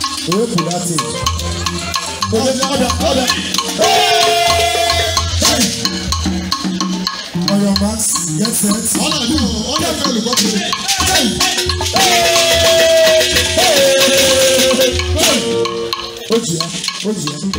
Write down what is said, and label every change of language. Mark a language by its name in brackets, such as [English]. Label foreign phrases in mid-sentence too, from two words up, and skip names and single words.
[English] Wepụ that thing. [Igbo] Ọbịa, ọbịa, ọbịa. Hey! Hey! [English] On your marks, get set. [Igbo] Ọ na-adị o, ọ na-efe olùkọ́ pụrụ. Hey! Hey! Hey! Hey! O ji ya, o ji ya.